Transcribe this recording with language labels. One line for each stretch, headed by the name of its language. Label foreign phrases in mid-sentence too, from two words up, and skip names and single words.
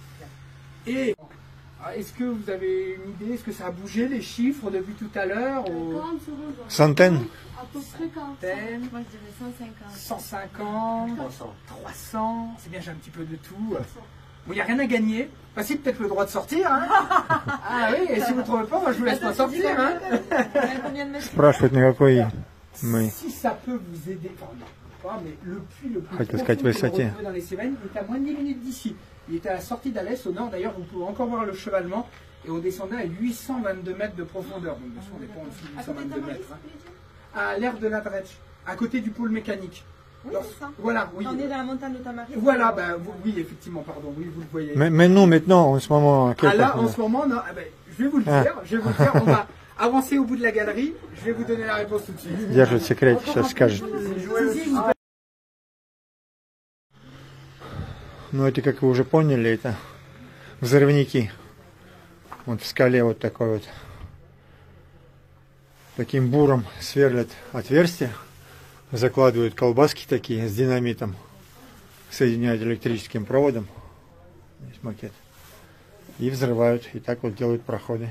French: Et est-ce que vous avez une idée, est-ce que ça a bougé les chiffres depuis tout à l'heure 40 secondes. Centaines. À peu près 40. Moi je dirais 150. 150, 300, c'est bien, j'ai un petit peu de tout. Bon, il n'y a rien à gagner. Bah, si, peut-être le droit de sortir. Hein. Ah oui, et si vous ne trouvez pas, moi je vous laisse pas sortir. Hein.
Russian: Спрашивают, на какой мы.
French: Si ça peut vous aider, enfin, non, pas, mais le puits le plus
Russian: Хотел
French: profond
Russian: сказать,
French: que vous
Russian: высоте.
French: retrouvez dans les Cévennes est à moins de 10 minutes d'ici. Il était à la sortie d'Alès, au nord d'ailleurs, vous pouvez encore voir le chevalement. Et on descendait à 822 mètres de profondeur. Donc, bien sûr, on n'est pas en dessous de 822 mètres. Hein. À l'air de la Dretsch, à côté du pôle mécanique. Oui, c'est ça. Voilà, oui. On est dans la montagne de Tamari. Voilà, ben, oui, effectivement, pardon, oui, vous le voyez. Mais non, maintenant, en ce moment... Ah là, en ce moment, non, ah ben, je vais vous le dire, on va avancer au bout de la galerie, je vais vous donner la réponse tout de suite.
Russian: Держит секрет, сейчас скажет. Ну, это, как вы уже поняли, это взрывники. Вот в скале вот такой вот. Таким буром сверлят отверстия, закладывают колбаски такие с динамитом, соединяют электрическим проводом, здесь макет, и взрывают, и так вот делают проходы.